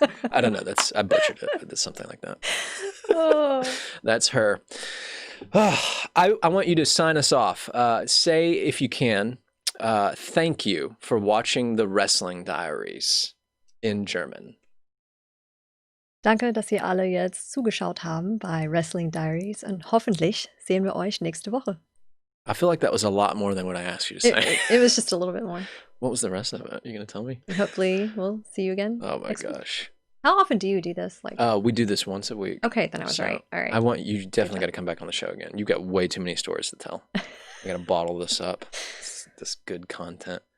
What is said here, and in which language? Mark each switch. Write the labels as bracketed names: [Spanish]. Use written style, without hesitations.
[English] I don't know. I butchered it. It's something like that. Oh. That's her. I want you to sign us off. Say, if you can, thank you for watching the Wrestling Diaries in German. [German] Danke, dass ihr alle jetzt zugeschaut haben bei Wrestling Diaries und hoffentlich sehen wir euch nächste Woche. [English] I feel like that was a lot more than what I asked you to say. It was just a little bit more. What was the rest of it? You going to tell me? And hopefully we'll see you again. Oh my next week. gosh. How often do you do this? Like, We do this once a week. okay, then I was So, right. All right. I want you definitely got to come back on the show again. You got way too many stories to tell. I got to bottle this up. This good content.